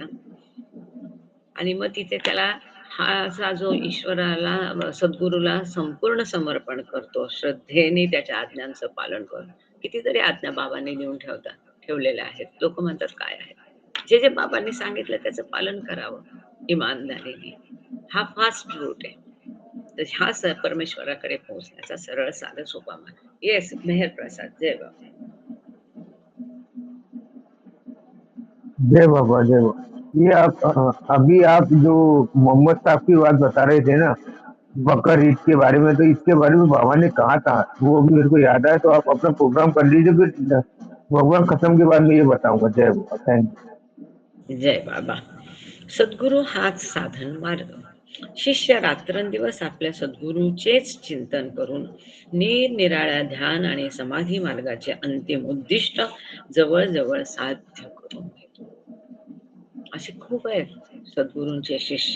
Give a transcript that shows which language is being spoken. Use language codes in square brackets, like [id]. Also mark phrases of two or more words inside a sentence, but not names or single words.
[mr] आणि मग तिथे त्याला हा असा जो ईश्वराला, सद्गुरूला संपूर्ण समर्पण करतो, श्रद्धेने त्याच्या आज्ञांचं पालन करतो. कितीतरी आज्ञा बाबांनी लिहून ठेवलेल्या आहेत. लोक म्हणतात काय आहे, जे जे बाबांनी सांगितलं त्याचं पालन करावं इमानदारीने. हा [en] fast route [mr] आहे. तर हा परमेश्वराकडे पोहोचण्याचा सरळ साधा सोपा मार्ग. येस मेहर प्रसाद, जय बाबा. जय बाबा जय बाबा। [hi] ये अभी आप जो मोहम्मद साहब की बात बता रहे थे ना, बकर ईद के बारे में, तो इसके बारे में बाबा ने कहा था, वो भी मेरे को याद आया। तो आप अपना प्रोग्राम कर लीजिए, फिर प्रोग्राम खत्म के बाद मैं ये बताऊंगा। जय बाबा, थैंक [mr] जय बाबा. सद्गुरु हाच साधन मार्ग. शिष्य रात्रंदिवस आपल्या सद्गुरूचेच चिंतन करून निरनिराळ्या ध्यान आणि समाधी मार्गाचे अंतिम उद्दिष्ट जवळजवळ साध्य करून घेतो. असे खूप आहेत सद्गुरूंचे शिष्य.